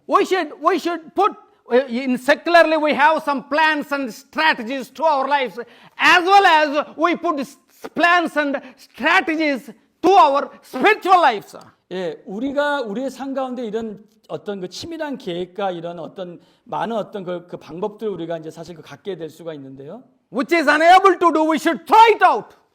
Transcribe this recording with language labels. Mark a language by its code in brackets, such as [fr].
[en] We should put in secularly we have some plans and strategies to our lives as well as we put plans and strategies to our spiritual lives. [ko] 우리가 우리의 삶 가운데 이런 어떤 그 치밀한 계획과 이런 어떤 많은 어떤 그 방법들 우리가 이제 사실 갖게 될 수가 있는데요. [en] Which is unable to do, we should throw it out.